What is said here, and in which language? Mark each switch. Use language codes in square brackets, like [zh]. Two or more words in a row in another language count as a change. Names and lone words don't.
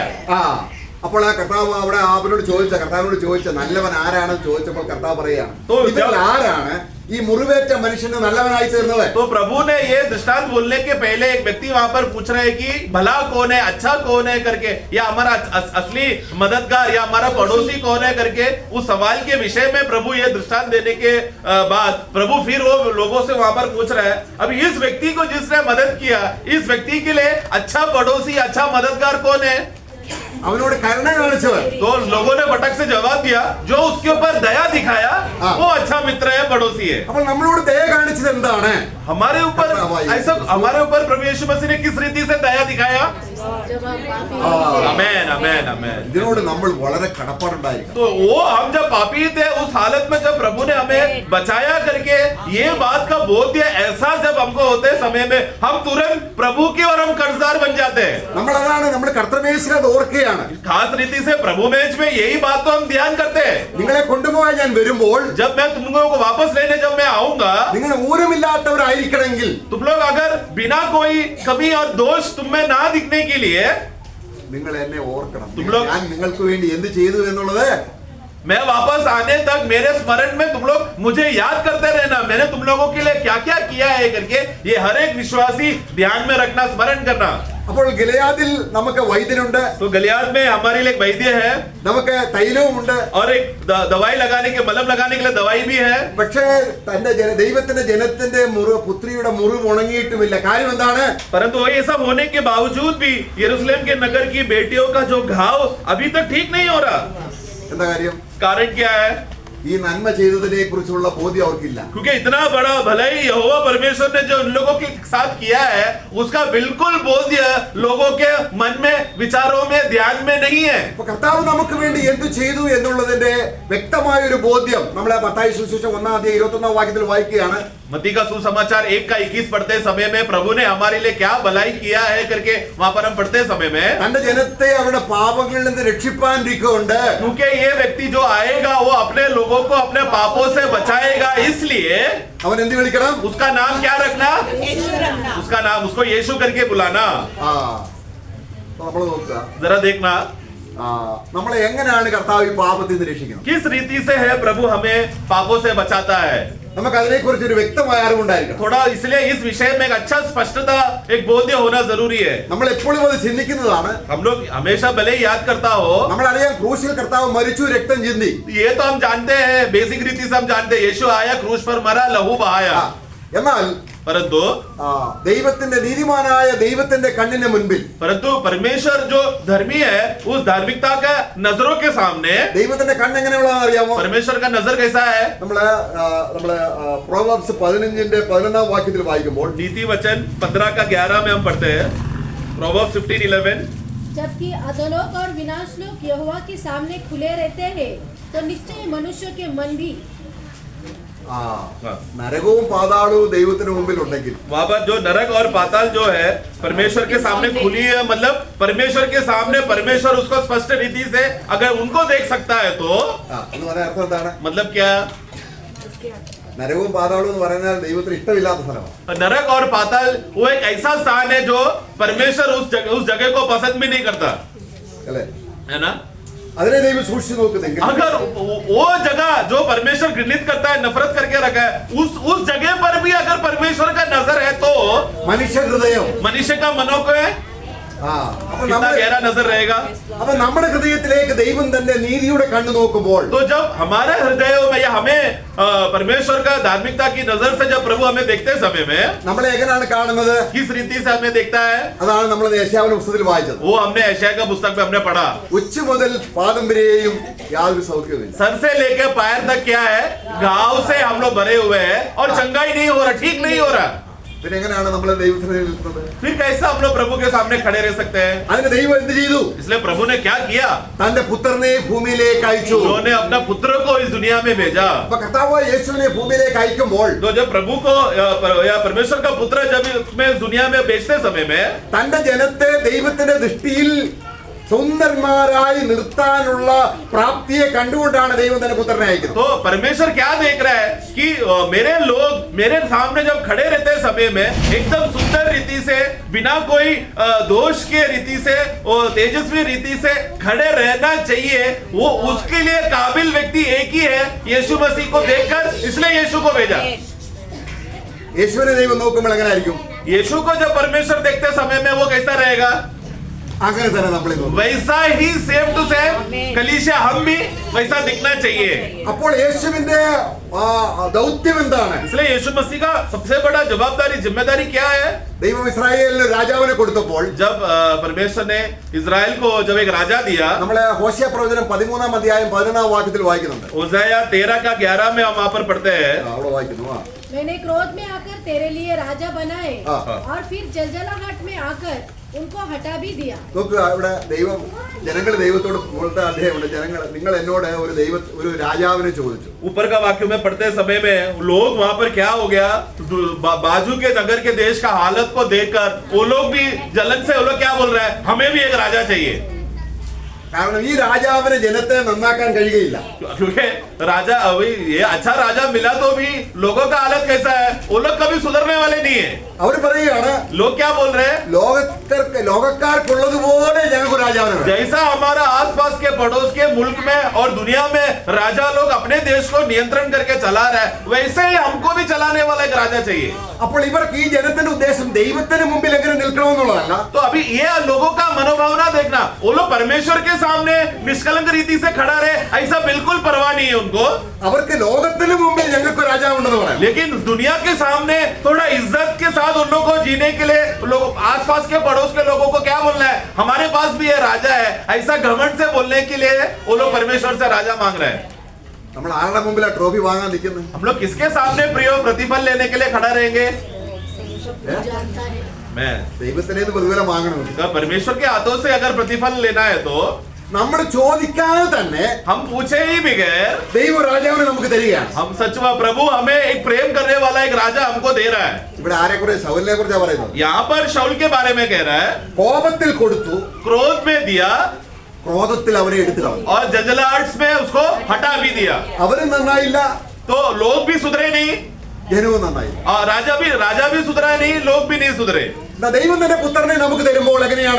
[ml] ആ അപ്പോൾ ആ കർത്താവ് അവിടെ അവനോട് ചോദിച്ച നല്ലവൻ ആരാണെന്ന് ചോദിച്ചപ്പോൾ കർത്താവ് പറയാണ്, ഇതിൽ ആരാണ് ഈ മുറിവേറ്റ മനുഷ്യന് നല്ലവനായി തീർന്നത്? [hi] तो प्रभु ने ये दृष्टांत बोलने के पहले एक व्यक्ति वहां पर पूछ रहे हैं कि भला कौन है, अच्छा कौन है करके, या हमारा असली मददगार या हमारा पड़ोसी कौन है करके, उस सवाल के विषय में प्रभु ये दृष्टांत देने के बाद प्रभु फिर वो लोगों से वहां पर पूछ रहा है, अब इस व्यक्ति को जिसने मदद किया, इस व्यक्ति के लिए अच्छा पड़ोसी, अच्छा मददगार कौन है? [ml] അവനോട് കരുണ കാണിച്ചവൻ. [hi] तो लोगों ने फटक से जवाब दिया, जो उसके ऊपर दया दिखाया वो अच्छा मित्र है, पड़ोसी है। [ml] അപ്പോൾ നമ്മളോട് ദയ കാണിച്ചത് എന്താണ്? [hi] हमारे ऊपर ऐसा, हमारे ऊपर प्रभु यीशु मसीह ने किस रीति से दया दिखाया? जब हम पापी ആ, आमेन, आमेन, आमेन। [ml] ഇതിനോട് നമ്മൾ വളരെ കടപ്പാടുണ്ടായിരിക്കണം. [hi] तो वो हम जब पापी थे उस हालत में जब प्रभु ने हमें बचाया करके ये बात का बोध या एहसास जब हमको होते समय में हम तुरंत प्रभु के और हम कर्जदार बन जाते हैं। [ml] നമ്മളതാണ് നമ്മുടെ കർത്തവ്യേശ്വര അത് ഓർക്കുകയാണ്. [hi] खास रीति से प्रभु मैच में यही बात तो हम ध्यान करते हैं। [ml] നിങ്ങളെ കൊണ്ടുപോകാൻ ഞാൻ വരുമ്പോൾ [hi] जब मैं तुम लोगों को वापस लेने जब मैं आऊंगा, [ml] നിങ്ങൾ ഊരമില്ലാത്തവരായിരിക്കണമെങ്കിൽ [hi] तुम लोग अगर बिना कोई कमी और दोष तुम में ना दिखने के लिए, [ml] നിങ്ങൾ എന്നെ ഓർക്കണം. [hi] तुम लोग [ml] ഞാൻ നിങ്ങൾക്ക് വേണ്ടി എന്ത് ചെയ്തു എന്നുള്ളത് [hi] मैं वापस आने तक मेरे स्मरण में तुम लोग मुझे याद करते रहना, मैंने तुम लोगों के लिए क्या क्या किया है करके, ये हर एक विश्वासी ध्यान में रखना, स्मरण करना। [ml] അപ്പോൾ ഗിലെയാദിൽ നമുക്ക് വൈദ്യനുണ്ട്, [hi] तो गलियाद में हमारे लिए एक वैद्य है [ml] നമുക്ക് തൈലവുമുണ്ട്. [hi] और एक दवाई लगाने के, मलहम लगाने के लिए दवाई भी है। [ml] പക്ഷേ തന്റെ ദൈവത്തിന്റെ ജനത്തിന്റെ പുത്രിയുടെ മുറിവ് ഉണങ്ങിയിട്ടുമില്ല. കാര്യം എന്താണ്? [hi] परंतु ये सब होने के बावजूद भी यरूशलेम के नगर की बेटियों का जो घाव अभी तक ठीक नहीं हो रहा। [ml] എന്താ കാര്യം? [hi] कारण क्या है? [ml] ഈ നന്മ ചെയ്തതിനെ കുറിച്ചുള്ള ബോധ്യം അവർക്കില്ല. [hi] क्योंकि इतना बड़ा भलाई यहोवा परमेश्वर ने जो उन लोगों के साथ किया है, उसका बिल्कुल बोध्य लोगों के मन में, विचारों में, ध्यान में नहीं है। [ml] അപ്പൊ കർത്താവ് നമുക്ക് വേണ്ടി എന്ത് ചെയ്തു എന്നുള്ളതിന്റെ വ്യക്തമായ ഒരു ബോധ്യം നമ്മളെ മത്തായി സുവിശേഷം 1:21 വാക്യത്തിൽ വായിക്കുകയാണ്. [hi] मत्ती का सुसमाचार 1:21 पढ़ते समय में प्रभु ने हमारे लिए क्या भलाई किया है करके वहां पर हम पढ़ते समय में, [ml] തന്റെ ജനത്തെ അവരുടെ പാപങ്ങളിൽ നിന്ന് രക്ഷിപ്പാനിരിക്കുന്നുണ്ട്. [hi] क्योंकि ये व्यक्ति जो आएगा वो अपने लोगों को अपने पापों से बचाएगा, इसलिए [ml] അവൻ എന്ത് വിളിക്കണം? [hi] उसका नाम क्या रखना? यीशु रखना। उसका नाम, उसको यीशु करके बुलाना। [ml] ആ നമ്മൾ നോക്കുക, [hi] जरा देखना [ml] നമ്മളെ എങ്ങനെയാണ് കർത്താവ് ഈ പാപത്തിൽ നിന്ന് രക്ഷിക്കുന്നത്? [hi] किस रीति से है प्रभु हमें पापों से बचाता है। [ml] നമുക്ക് അതിനെക്കുറിച്ച് ഒരു വ്യക്തമായ അറിവുണ്ടായിരിക്കണം. [hi] थोड़ा इसलिए इस विषय में एक अच्छा स्पष्टता, एक बोध्य होना जरूरी है। [ml] നമ്മൾ എപ്പോഴും അത് ചിന്തിക്കുന്നതാണ്. [hi] हम लोग हमेशा भले ही याद करता हो, [ml] നമ്മളറിയാം ക്രൂശിൽ കർത്താവ് മരിച്ചു, രക്തം ചിന്തി. [hi] ये तो हम जानते हैं, बेसिक रीति से हम जानते हैं, यीशु आया, क्रूस पर मरा, लहू बहाया। [ml] എന്നാൽ [hi] परंतु [ml] ദൈവത്തിന്റെ നീതിമാനായ ദൈവത്തിന്റെ കണ്ണിന് മുൻപിൽ [hi] परमेश्वर जो धर्मी है, उस धार्मिकता का नजरों के सामने [ml] ദൈവത്തിന്റെ കണ്ണ് എങ്ങനെയുള്ളതാണെന്ന് അറിയാമോ? [hi] परमेश्वर का नजर कैसा है? [ml] നമ്മള് പ്രോവർബ്സ് 15:11 വാക്യത്തിൽ വായിക്കുമ്പോൾ [hi] नीति वचन 15 का 11 में हम पढ़ते हैं, प्रोवर्ब्स 15:11, जबकि अधोलोक और विनाश लोक यहोवा के सामने खुले रहते हैं, तो निश्चय मनुष्य के मन भी। [ml] നരകവും പാതാളവും ദൈവത്തിന് മുമ്പിൽ ഉണ്ടെങ്കിൽ, [hi] वहां पर जो नरक और पाताल जो है परमेश्वर के सामने खुली है, मतलब परमेश्वर के सामने परमेश्वर उसको स्पष्ट रीति से अगर उनको देख सकता है तो [ml] എന്ന് പറയാൻ അർത്ഥം എന്താണ്? [hi] मतलब क्या? [ml] നരകവും പാതാളവും എന്ന് പറയുന്നത് ദൈവത്തിന് ഇഷ്ടമില്ലാത്ത സ്ഥലമാണ്. [hi] नरक और पाताल वो एक ऐसा स्थान है जो परमेश्वर उस जगह को पसंद भी नहीं करता [ml] അല്ലേ? [hi] है ना. [ml] അതിനെ ദൈവം സൂക്ഷിച്ചു നോക്കുന്നെങ്കിൽ [hi] अगर वो जगह जो परमेश्वर घृणित करता है, नफरत करके रखा है, उस जगह पर भी अगर परमेश्वर का नजर है तो [ml] മനുഷ്യ ഹൃദയം [hi] मनुष्य का मनो को है [ml] അപ്പൊ [hi] कितना गहरा नजर रहेगा. [ml] നമ്മുടെ ഹൃദയത്തിലേക്ക് ദൈവം തന്റെ നീതിയുടെ കണ്ണു നോക്കുമ്പോൾ [hi] तो जब हमारे हृदयों में या हमें परमेश्वर का धार्मिकता की नजर से जब प्रभु हमें देखते समय में [ml] നമ്മളെ എങ്ങനെയാണ് കാണുന്നത്? [hi] किस रीति से हमें देखता है, [ml] അതാണ് നമ്മൾ യേശയ്യാവിന്റെ പുസ്തകത്തിൽ വായിച്ചത്. [hi] वो हमने यशायाह का पुस्तक में हमने पढ़ा. [ml] ഉച്ച മുതൽ പാദം വരെയും യാതൊരു സൗഖ്യവുമില്ല. [hi] सर से लेके पैर तक क्या है, घाव से हम लोग भरे हुए हैं और चंगाई नहीं हो रहा, ठीक नहीं हो रहा. [ml] പിന്നെ എങ്ങനെയാണ് നമ്മൾ ദൈവത്തിന് നിൽക്കുന്നത്? [hi] फिर कैसे हम लोग प्रभु के सामने खड़े रह सकते हैं? [ml] അതിന് ദൈവം എന്ത് ചെയ്തു? [hi] इसलिए प्रभु ने क्या किया, [ml] തന്റെ പുത്രനെ ഭൂമിയിലേക്ക് അയച്ചു. [hi] उन्होंने अपना पुत्र को इस दुनिया में भेजा. [ml] അപ്പൊ കർത്താവായ യേശുവിനെ ഭൂമിയിലേക്ക് അയക്കുമ്പോൾ [hi] तो जब प्रभु को या परमेश्वर का पुत्र जब में इस दुनिया में भेजते समय में [ml] തന്റെ ജനത്തെ ദൈവത്തിന്റെ ദൃഷ്ടിയിൽ സുന്ദരന്മാരായി നിർത്താനുള്ള പ്രാപ്തിയെ കണ്ടുകൊണ്ടാണ് ദൈവം തന്റെ പുത്രനെ അയക്കുന്നത്. [hi] तो परमेश्वर क्या देख रहा है कि मेरे लोग मेरे सामने जब खड़े रहते समय में एकदम सुंदर रीति से, बिना कोई दोष के रीति से और तेजस्वी रीति से खड़े रहना चाहिए. वो उसके लिए काबिल व्यक्ति एक ही है, यीशु मसीह को देखकर, इसलिए यीशु को भेजा. [ml] യേശുവിനെ ദൈവം നോക്കുമ്പോൾ എങ്ങനെ ആയിരിക്കും? [hi] यीशु को जब परमेश्वर देखते समय में वो कैसा रहेगा, [ml] അങ്ങനെ തന്നെ നമ്മളെ നോക്കും. [hi] वैसा ही [en] same to same [hi] कलीसिया हम भी वैसा दिखना चाहिए. [ml] അപ്പോൾ യേശുവിന്റെ ദൗത്യം എന്താണ്? [hi] इसलिए यीशु मसीह का सबसे बड़ा जवाबदारी जिम्मेदारी क्या है. [ml] ദൈവം ഇസ്രായേലിന് രാജാവിനെ കൊടുത്തപ്പോൾ [hi] जब परमेश्वर ने इजराइल को जब एक राजा दिया, [ml] നമ്മളെ ഹോശിയ പ്രവചനം 13-ാം അധ്യായം 11-ാം വാക്യത്തിൽ വായിക്കുന്നുണ്ട്. [hi] ओसाया 13 का 11 में हम वहां पर पढ़ते हैं. [ml] അവിടെ വായിക്കുന്നു. [hi] मैंने क्रोध में आकर तेरे लिए राजा बनाए हाँ। और फिर जलजलाहट में आकर उनको हटा भी दिया. [ml] നോക്കുക, ഇവിടെ ദൈവം ജനങ്ങൾ ദൈവത്തോട് മുകളിലത്തെ അധ്യായമുണ്ട്. ജനങ്ങൾ നിങ്ങൾ എന്നോട് ഒരു രാജാവിനെ ചോദിച്ചു. [hi] ऊपर का वाक्य में पढ़ते समय में लोग वहां पर क्या हो गया, बाजू के नगर के देश का हालत को देखकर वो लोग भी जलन से वो लोग क्या बोल रहे हैं, हमें भी एक राजा चाहिए. [ml] കാരണം ഈ രാജാവിന് ജനത്തെ നന്നാക്കാൻ കഴിയുകയില്ല. [hi] क्योंकि राजा अभी ये अच्छा राजा मिला तो भी लोगों का हालत कैसा है, वो लोग कभी सुधरने वाले नहीं है. [ml] അവർ പറയുകയാണ്, [hi] लोग क्या बोल रहे हैं, [ml] ലോകക്കാർക്കുള്ളതുപോലെ ഞങ്ങൾക്ക് രാജാവിനെ വേണം. [hi] जैसा हमारा आसपास के पड़ोस के मुल्क में और दुनिया में राजा लोग अपने देश को नियंत्रण करके चला रहे हैं, वैसे ही हमको भी चलाने वाला एक राजा चाहिए. [ml] അപ്പോൾ ഇവർക്ക് ഈ ജനത്തിന്റെ ഉദ്ദേശം ദൈവത്തിന് മുമ്പിൽ എങ്ങനെ നിൽക്കണമെന്നുള്ളതല്ല. [hi] तो अभी ये लोगों का मनोभावना देखना, वो लोग परमेश्वर के सामने निष्कलंक रीति से खड़ा रहे, ऐसा बिल्कुल परवाह नहीं है उनको. [ml] അവർക്ക് ലോകത്തിന് മുമ്പിൽ ഞങ്ങൾക്ക് രാജാവുണ്ടെന്ന് പറയാം. [hi] लेकिन दुनिया के सामने थोड़ा इज्जत के साथ उन लोगों को जीने के लिए लोग आसपास के पड़ोस के लोगों को क्या बोलना है, हमारे पास भी ये राजा है, ऐसा घमंड से बोलने के लिए वो लोग परमेश्वर से राजा मांग रहे हैं. [ml] നമ്മൾ ആരുടെ മുമ്പിലാ ട്രോഫി വാങ്ങാൻ നിൽക്കുന്നത്? [hi] हम लोग किसके सामने प्रिय प्रतिफल लेने के लिए खड़ा रहेंगे? जानता है मैं [ml] ദൈവത്തിനെ പ്രതിഫലം വാങ്ങണമെങ്കിൽ [hi] अगर परमेश्वर के हाथों से अगर प्रतिफल लेना है तो [ml] നമ്മൾ ചോദിക്കാതെ തന്നെ [hi] हम पूछे ही बगैर [ml] ദൈവ രാജാവിനെ നമുക്ക് തരികയാണ്. [hi] हम सचवा प्रभु हमें एक प्रेम करने वाला एक राजा हमको दे रहा है. [ml] ഇവിടെ ആരെക്കുറിച്ച് ശൗലിനെ കുറിച്ചാണ് പറയുന്നത്. [hi] यहाँ पर शाऊल के बारे में कह रहा है, [ml] കോപത്തിൽ കൊടുത്തു, [hi] क्रोध में दिया [ml] ക്രോധത്തിൽ അവരെ എടുത്തു കളഞ്ഞു. [hi] और जंजलाहट में उसको हटा भी दिया. [ml] അവരും നന്നായില്ല, [hi] तो लोग भी सुधरे नहीं [ml] ജനവും നന്നായില്ല. [hi] और राजा भी सुधरा नहीं, लोग भी नहीं सुधरे. [ml] ദൈവം തന്റെ പുത്രനെ നമുക്ക് തരുമ്പോൾ എങ്ങനെയാണ്?